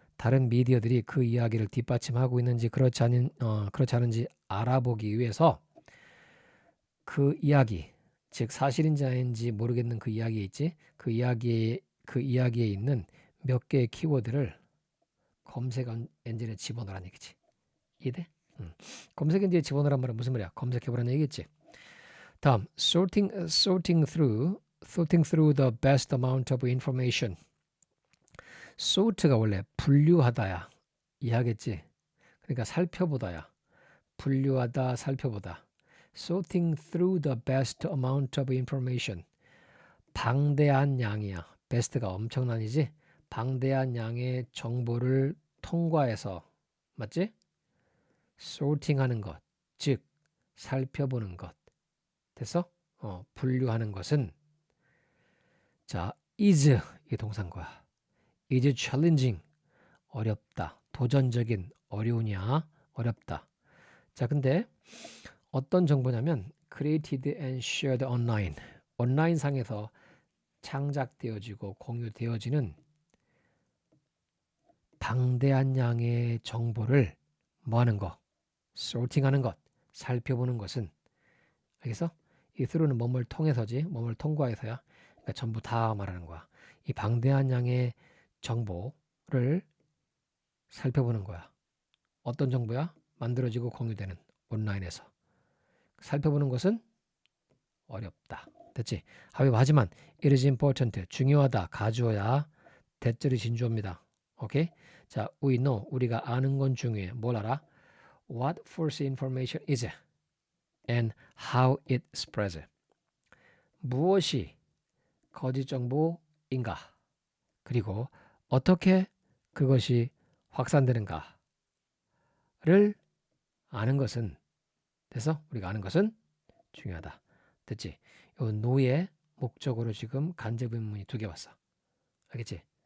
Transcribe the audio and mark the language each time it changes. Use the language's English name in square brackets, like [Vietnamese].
[Korean] 다른 미디어들이 그 이야기를 뒷받침하고 있는지 그렇지 않은지 알아보기 위해서 그 이야기, 즉 사실인지 아닌지 모르겠는 그 이야기에 있지? 그 이야기에 있는 몇 개의 키워드를 검색 엔진에 집어넣으라는 얘기지. 이해돼? 검색 엔진에 집어넣으란 말은 무슨 말이야? 검색해보라는 얘기겠지. 다음, [English] sorting through the best amount of information. [Korean] sort가 원래 분류하다야. 이해하겠지? 그러니까 살펴보다야. 분류하다, 살펴보다. [English] sorting through the best amount of information. [Korean] 방대한 양이야. best가 엄청난이지? 방대한 양의 정보를 통과해서 맞지? sorting하는 것, 즉 살펴보는 것. 됐어? 분류하는 것은 자, is 이게 동사인 거야. [English] is challenging [Korean] 어렵다. 도전적인 어려우냐? 어렵다. 자, 근데 어떤 정보냐면 [English] created and shared online. [Korean] 온라인 상에서 창작되어지고 공유되어지는 방대한 양의 정보를 뭐 하는 거? sorting하는 것, 살펴보는 것은 알겠어? 이 through는 뭐뭘 통해서지, 뭐뭘 통과해서야. 그러니까 전부 다 말하는 거야. 이 방대한 양의 정보를 살펴보는 거야. 어떤 정보야? 만들어지고 공유되는 온라인에서. 살펴보는 것은 어렵다. 됐지? 하지만 [English] it is important. [Korean] 중요하다. 가주어야. 대절이 진주어입니다. 오케이? 자, [English] we know. [Korean] 우리가 아는 건 중요해. 뭘 알아? [English] What false information is and how it spreads. [Korean] 무엇이 거짓 정보인가? 그리고 어떻게 그것이 확산되는가를 아는 것은 됐어? 우리가 아는 것은 중요하다. 됐지? 요 no의 목적으로 지금 간접 의문문이 2개 왔어. 알겠지?